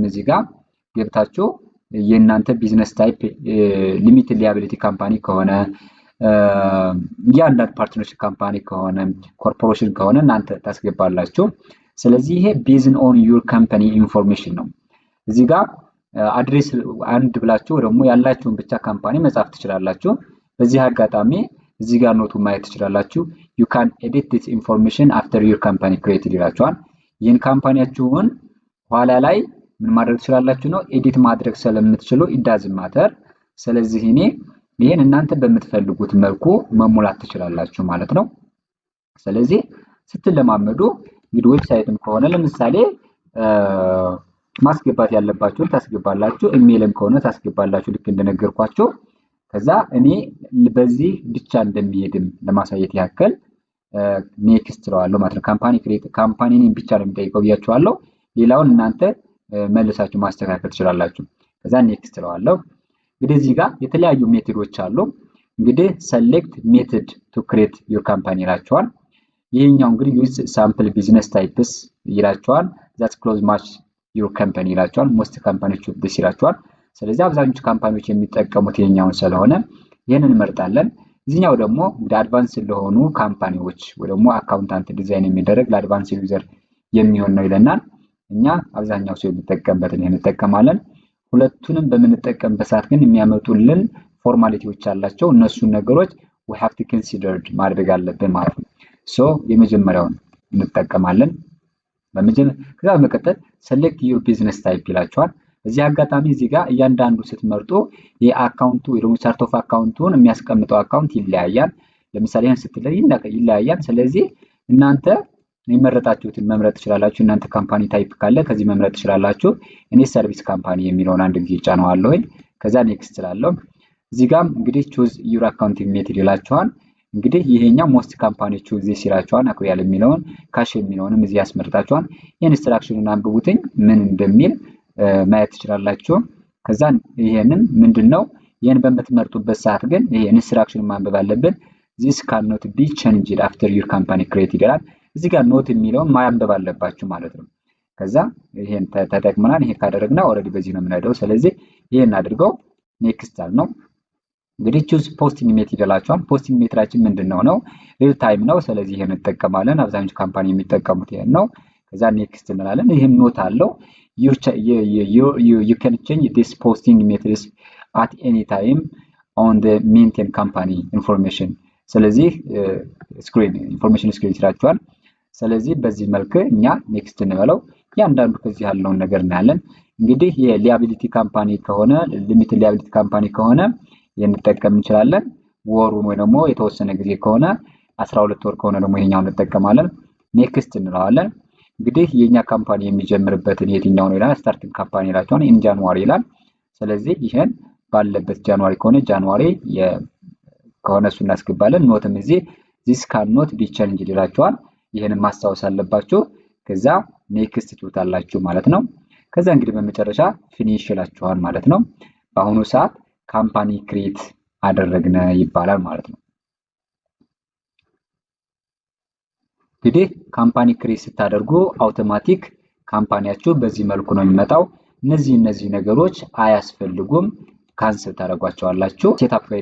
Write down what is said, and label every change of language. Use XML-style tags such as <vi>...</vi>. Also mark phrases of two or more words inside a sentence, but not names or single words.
<am>እዚህ ጋር ገብታችሁ የእናንተ</am> <en>business type limited liability company</en> <am>ከሆነ እያንዳንዱ</am> <en>partnership company</en> <am>ከሆነ ኮርፖሬሽን ከሆነ እናንተ ታስገባላችሁ። ስለዚህ ይሄ</am> <en>based on your company information</en> <am>ነው። እዚህ ጋር</am> <en>address one</en> <am>ብላችሁ ደግሞ ያላችሁን ብቻ ካምፓኒ መጻፍ ትችላላችሁ። በዚህ አጋጣሚ እዚህ ጋር ኖቱ ማየት ትችላላችሁ።</am> <en>you can edit this information after your company created</en> <am>ይላችኋል። ይህን ካምፓኒያችሁን ኋላ ላይ ምን ማድረግ ትችላላችሁ ነው ኤዲት ማድረግ ስለምትችሉ</am> <en>it doesn't matter።</en> <am>ስለዚህ ይሄን እናንተ በምትፈልጉት መልኩ መሙላት ትችላላችሁ ማለት ነው። ስለዚህ ስትለማመዱ እንግዲህ ዌብሳይትም ከሆነ ለምሳሌ ማስገባት ያለባችሁን ታስገባላችሁ። ኢሜልም ከሆነ ታስገባላችሁ ልክ እንደነገርኳችሁ። ከዛ እኔ በዚህ ብቻ እንደሚሄድም ለማሳየት ያክል ኔክስት ትለዋለሁ ማለት ነው። ካምፓኒን ብቻ ነው የሚጠይቀው ብያችኋለሁ። ሌላውን እናንተ መልሳችሁ ማስተካከል ትችላላችሁ። ከዛ ኔክስት ትለዋለሁ። እንግዲህ እዚህ ጋር የተለያዩ ሜቶዶች አሉ። እንግዲህ</am> <en>select method to create your company</en> <am>ይላችኋል። ይሄኛው እንግዲህ use</am> <en>sample business types</en> <am>ይላችኋል።</am> <en>that close match your company</en> <am>ይላችኋል።</am> <en>most companies use this</en> <am>ይላችኋል። ስለዚህ አብዛኞቹ ካምፓኒዎች የሚጠቀሙት ይሄኛውን ስለሆነ ይሄንን እንመርጣለን። እዚህኛው ደግሞ እንደ አድቫንስ ለሆኑ ካምፓኒዎች ወይ ደግሞ አካውንታንት ዲዛይን የሚደረግ ለአድቫንስ ዩዘር የሚሆን ነው ይለናል። እኛ አብዛኛው ሰው የሚጠቀምበትን ይሄን እንጠቀማለን። ሁለቱንም በምንጠቀምበት ሰዓት ግን የሚያመጡልን ፎርማሊቲዎች አላቸው። እነሱን ነገሮች</am> <en>we have to considered</en> <am>ማድረግ አለብን ማለት ነው። ሶ የመጀመሪያውን እንጠቀማለን። ከዛ በመቀጠል</am> <en>select your business type</en> <am>ይላችኋል። እዚህ አጋጣሚ እዚህ ጋር እያንዳንዱ ስትመርጡ የአካውንቱ ወይ ደግሞ ቻርት ኦፍ አካውንቱን የሚያስቀምጠው አካውንት ይለያያል። ለምሳሌ ይሄን ስትለይ ይለያያል። ስለዚህ እናንተ የመረጣችሁትን መምረጥ ትችላላችሁ። እናንተ</am> <en>company type</en> <am>ካለ ከዚህ መምረጥ ትችላላችሁ። እኔ</am> <en>service company</en> <am>የሚለውን አንድ ጊዜ ጫነዋለሁ። ከዛ ኔክስት እላለሁ። እዚህ ጋርም እንግዲህ</am> <en>choose your accounting method</en> <am>ይላችኋል። እንግዲህ ይሄኛው</am> <en>most company choose this</en> <am>ይላችኋል። አኩሪያል የሚለውን ካሽ የሚለውንም እዚህ ያስመርጣችኋል። ኢንስትራክሽኑን አንብቡትኝ ምን እንደሚል ማየት ትችላላችሁ። ከዛ ይሄንን ምንድነው ይሄን በመትመርጡበት ሰዓት ግን ይሄ ኢንስትራክሽን ማንበብ አለብን።</am> <en>this cannot be changed after your company created</en> <am>ይላል። እዚህ ጋር ኖት የሚለውን ማንበብ አለባችሁ ማለት ነው። ከዛ ይሄን ተጠቅመናል። ይሄ ካደረግና ኦሬዲ በዚህ ነው የምንሄደው። ስለዚህ ይሄን አድርገው ኔክስት አል ነው። እንግዲህ</am> <en>choose posting method</en> <am>ይላችኋል። ፖስቲንግ ሜትራችን ምንድነው ነው</am> <en>real time</en> <am>ነው። ስለዚህ ይሄን እንጠቀማለን። አብዛኞቹ ካምፓኒ የሚጠቀሙት ይሄን ነው። ከዛ ኔክስት እንላለን። ይሄን ኖት አለው።</am> <en>you can change this posting methods at any time on the maintain company information ስለዚህ information screen ይላችኋል።</en> <am>ስለዚህ በዚህ መልኩ እኛ ኔክስት እንበለው። ያንዳንዱ ከዚህ ያለውን ነገር እናያለን። እንግዲህ የሊያቢሊቲ ካምፓኒ ከሆነ</am> <en>limited liability company</en> <am>ከሆነ እንጠቀም እንችላለን። ወሩን ወይ ደግሞ የተወሰነ ጊዜ ከሆነ 12 ወር ከሆነ ደግሞ ይሄኛውን እንጠቀማለን። ኔክስት እንለዋለን። እንግዲህ የኛ ካምፓኒ የሚጀምርበትን የትኛው ነው ይላል።</am> <en>starting company</en> <am>ይላችኋል።</am> <en>in January</en> <am>ይላል። ስለዚህ ይሄን ባለበት ጃንዋሪ ከሆነ ጃንዋሪ ከሆነ እሱ እናስገባለን። ኖትም እዚህ</am> <en>this cannot be changed</en> <am>ይላችኋል። ይሄንን ማስታወስ አለባችሁ። ከዛ ኔክስት ትሉታላችሁ ማለት ነው። ከዛ እንግዲህ በመጨረሻ ፊኒሽ ይላችኋል ማለት ነው። በአሁኑ ሰዓት</am> <en>company create</en> <am>አደረግነ ይባላል ማለት ነው። እንግዲህ</am> <en>company create</en> <am>ስታደርጉ አውቶማቲክ ካምፓኒያችሁ በዚህ መልኩ ነው የሚመጣው። እነዚህ ነገሮች አያስፈልጉም። ካንሰል ታደርጓቸዋላችሁ።</am> <en>setup guide</en>